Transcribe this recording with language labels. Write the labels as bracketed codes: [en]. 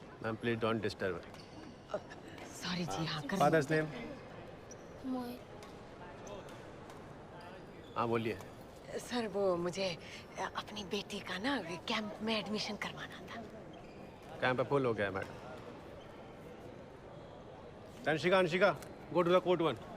[en] Ma'am, please don't disturb her. [hi] Sorry जी, हाँ कर। [en] Father's name? [hi] मोहित। हाँ बोलिए। सर वो मुझे अपनी बेटी का ना कैंप में एडमिशन करवाना था। कैंप फुल हो गया है madam. [en] Tanishka, Anshika, go to the court one.